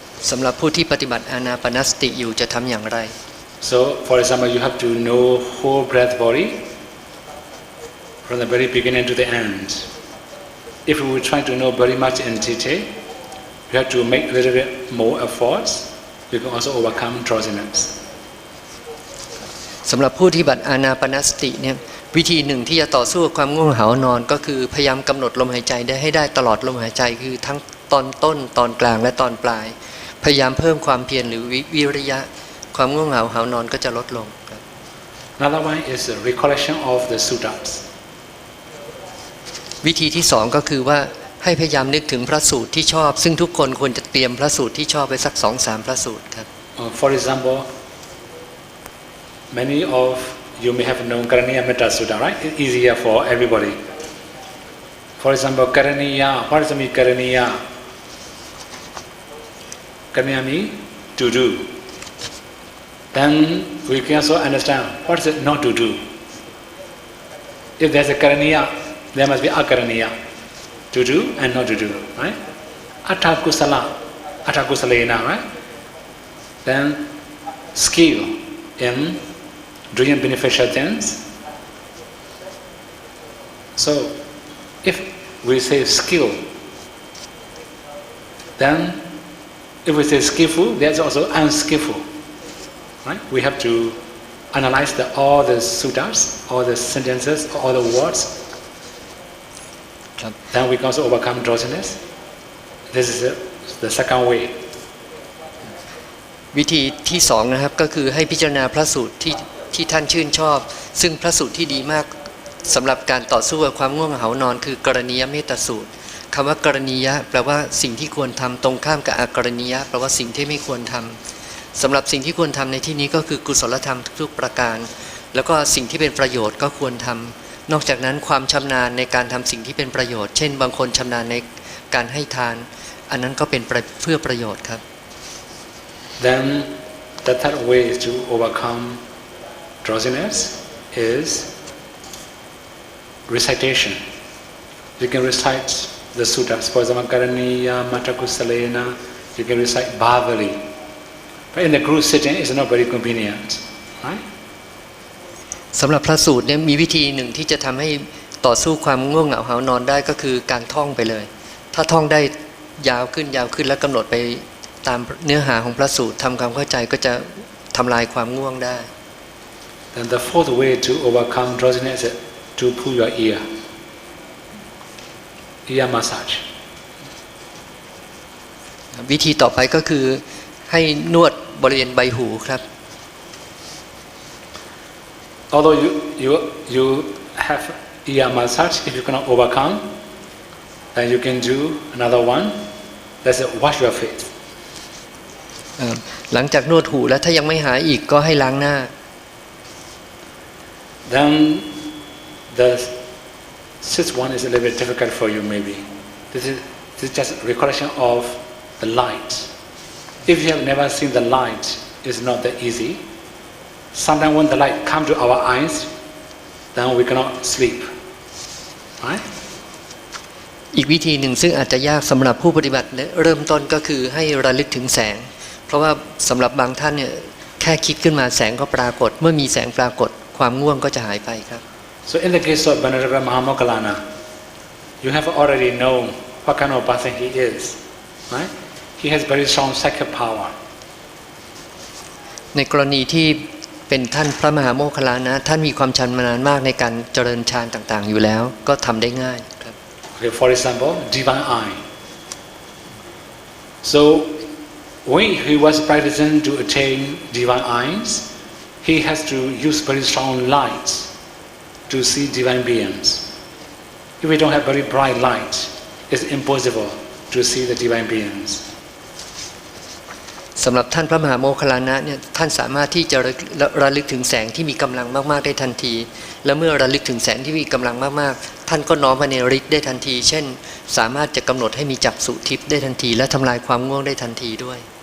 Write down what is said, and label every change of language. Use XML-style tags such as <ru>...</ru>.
<th>สำหรับผู้ที่ปฏิบัติอานาปานสติอยู่จะทำอย่างไร</th> <en>So for example, you have to know whole breath body from the very beginning to the end. If we try to know very much in detail, you have to make a little bit more efforts. You can also overcome drowsiness.</en> <th>สำหรับผู้ที่ปฏิบัติอานาปานสติเนี่ยวิธีหนึ่งที่จะต่อสู้กับความง่วงเหานอนก็คือพยายามกำหนดลมหายใจได้ให้ได้ตลอดลมหายใจคือทั้งตอนต้นตอนกลางและตอนปลายพยายามเพิ่มความเพียรหรือวิริยะความง่วงเหงาหานอนก็จะลดลงครับ</th> <en>Another one is the recollection of the suttas.</en> <th>วิธีที่สองก็คือว่าให้พยายามนึกถึงพระสูตรที่ชอบซึ่งทุกคนควรจะเตรียมพระสูตรที่ชอบไว้สัก 2-3 พระสูตรครับ</th> <en>For example, many of you may have known Karaniya Metta Sutta, right? It's easier for everybody. For example, Karaniya, what does it mean Karaniya? Karaniya means to do. Then we can also understand what is it not to do. If there's a Karaniya, there must be Akaraniya. To do and not to do, right? Atta kusala, atta kusalena, right? Then skill in doing beneficial things. So if we say skill, then if we say skillful, there's also unskillful, right? We have to analyze all the suttas, all the sentences, all the words. Then we can also overcome drowsiness. This is the second way.</en> <th>วิธีที่สองนะครับก็คือให้พิจารณาพระสูตรที่ท่านชื่นชอบซึ่งพระสูตรที่ดีมากสำหรับการต่อสู้กับความง่วงเหานอนคือกรณียเมตสูตรคำว่ากรณียะแปลว่าสิ่งที่ควรทำตรงข้ามกับอกรณียะแปลว่าสิ่งที่ไม่ควรทำสำหรับสิ่งที่ควรทำในที่นี้ก็คือกุศลธรรมทุกประการแล้วก็สิ่งที่เป็นประโยชน์ก็ควรทำนอกจากนั้นความชำนาญในการทำสิ่งที่เป็นประโยชน์เช่นบางคนชำนาญในการให้ทานอันนั้นก็เป็นเพื่อประโยชน์ครับ</th> <en>Then the third way to overcome drowsiness is recitation. You can recite the suttas. For example, Karaniya, Matakusalena, you can recite Bhavali. But in the group sitting, it's not very convenient, right?</en> <th>สำหรับพระสูตรเนี่ยมีวิธีหนึ่งที่จะทำให้ต่อสู้ความง่วงเหงาหานอนได้ก็คือการท่องไปเลยถ้าท่องได้ยาวขึ้นแล้วกำหนดไปตามเนื้อหาของพระสูตรทำความเข้าใจก็จะทำลายความง่วงได้</th> <en>Then the fourth way to overcome drowsiness is to pull your ear massage.</en> <th>วิธีต่อไปก็คือให้นวดบริเวณใบหูครับ</th> <en>Although you have ear massage, if you cannot overcome, then you can do another one. That's wash your face.</en> <th>หลังจากนวดหูแล้วถ้ายังไม่หายอีกก็ให้ล้างหน้า</th> <en>Then the sixth one is a little bit difficult for you maybe. This is just recollection of the light. If you have never seen the light, it's not that easy. Sometimes when the light comes to our eyes, then we cannot sleep. Right?</en> <th>อีกวิธีหนึ่งซึ่งอาจจะยากสำหรับผู้ปฏิบัติเริ่มต้นก็คือให้ระลึกถึงแสงเพราะว่าสำหรับบางท่านเนี่ยแค่คิดขึ้นมาแสงก็ปรากฏเมื่อมีแสงปรากฏความง่วงก็จะหายไปครับ</th> <en>So in the case of Venerable Mahamoggallana, you have already known what kind of person he is. Right? He has very strong psychic power.</en> <th>ในกรณีที่เป็นท่านพระมหาโมคคัลลานะท่านมีความชำนาญมากในการเจริญฌานต่างๆอยู่แล้วก็ทำได้ง่ายครับ</th> <en>Okay, for example, divine eye. So when he was practicing to attain divine eyes, he has to use very strong lights to see divine beings. If we don't have very bright light, it's impossible to see the divine beings.</en> <th>สำหรับท่านพระมหาโมคคัลลานะเนี่ยท่านสามารถที่จะระลึกถึงแสงที่มีกำลังมากๆได้ทันทีและเมื่อระลึกถึงแสงที่มีกำลังมากๆท่านก็น้อมไปในฤทธิ์ได้ทันทีเช่นสามารถจะกำหนดให้มีจักษุทิพย์ได้ทันทีและทำลายความง่วงได้ทันทีด้วย</th>